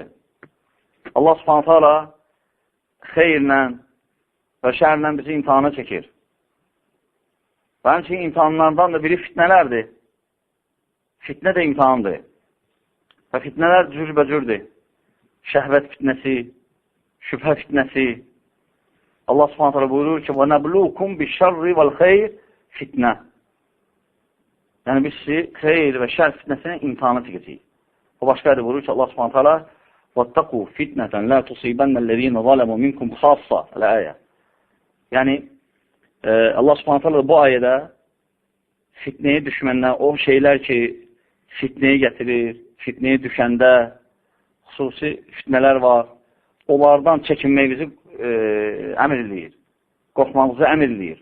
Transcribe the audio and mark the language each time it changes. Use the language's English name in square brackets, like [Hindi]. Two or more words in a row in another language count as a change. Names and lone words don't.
[Azerbaijani] Allah [Arabic] سبحانه وتعالى [Azerbaijani] xeyirlə və şərlə bizi imtihana çəkir. Və həmçinin imtihanlardan da biri fitnələrdir. Fitnə də imtihandır. Və fitnələr cürbəcürdür. Şəhvət fitnəsi, şübhə fitnəsi. Allah [Arabic] سبحانه وتعالى [Azerbaijani] buyurur ki, [Arabic] وَنَبْلُوكُمْ بِالشَّرِّ وَالْخَيْرِ fitnə. [Azerbaijani] Yəni, biz sizi xeyir və şər fitnəsinə imtihana çəkəcəyik. O başqa adı buyurur ki, Allah [Arabic] سبحانه وتعالى وَاتَّقُوا فِتْنَةً لَا تُصِيبَنَّ الَّذ۪ينَ ظَلَمُوا مِنْكُمْ خَاصَّةً [Azerbaijani] Əl-əyə. Yəni, Allah [Arabic] سبحانه وتعالى [Azerbaijani] bu ayədə fitnəyə düşməndən o şeylər ki, fitnəyə gətirir, fitnəyə düşəndə xüsusi fitnələr var, onlardan çəkinməyimizi əmr edir, qorxmamızı əmr edir.